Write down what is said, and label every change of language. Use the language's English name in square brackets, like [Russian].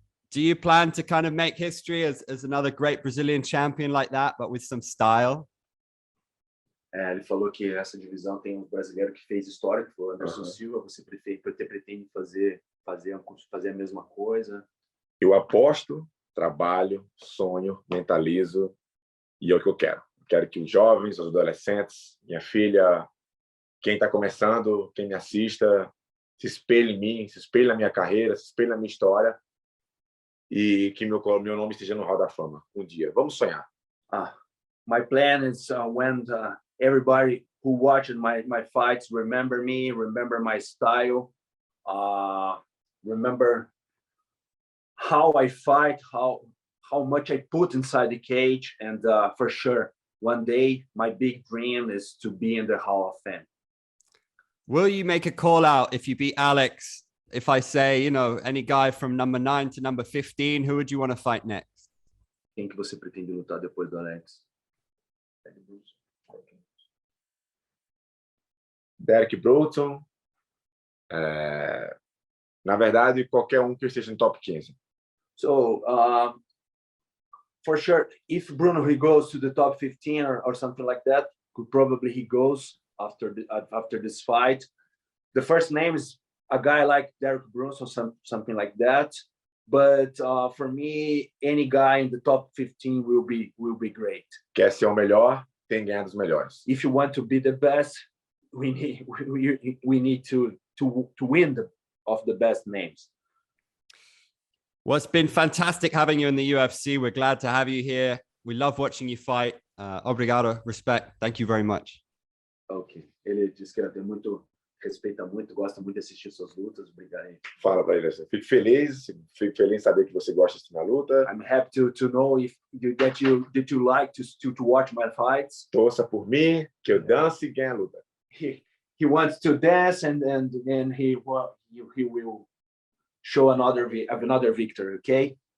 [English] Do you plan to kind of make history as another great Brazilian champion like that, but with some style? [Portuguese] Ele falou que essa divisão tem um brasileiro que fez história, que foi o Anderson Silva. Você pretende fazer a mesma coisa? Eu aposto, trabalho, sonho, mentalizo, e é o que eu quero. Quero que os jovens, os adolescentes, minha filha, quem está começando, quem me assista, se espelhe em mim, se espelhe na minha carreira, se espelhe na minha história, e que meu nome esteja no Hall da Fama um dia. Vamos sonhar. [English] My plan is when everybody who watched my fights remember me, remember my style, remember how I fight, how much I put inside the cage, and for sure, one day my big dream is to be in the Hall of Fame. Will you make a call out if you beat Alex? If I say, any guy from number 9 to number 15, who would you want to fight next? [Portuguese] Quem que você pretende lutar depois do Alex? Derek Brunson. Na verdade, qualquer um que esteja no top 15. [English] So, for sure, if Bruno he goes to the top 15 or something like that, probably he goes after this fight. The first name is a guy like Derek Brunson, something like that. But for me, any guy in the top 15 will be great. [Portuguese] Quer ser o melhor, tem que ganhar dos melhores. [English] If you want to be the best, we need to win of the best names. Well, it's been fantastic having you in the UFC. We're glad to have you here. We love watching you fight. [Portuguese] Obrigado, [English] respect. Thank you very much. Ok. [Portuguese] Ele disse que tem muito, respeita muito, gosta muito de assistir suas lutas. Obrigado. Fala para ele assim, fico feliz em saber que você gosta de assistir minha luta. [English] I'm happy to know if did you like to watch my fights. [Portuguese] Torça por mim, que eu dance e ganhe a luta. [English] He wants to dance and he will show another victory. Okay.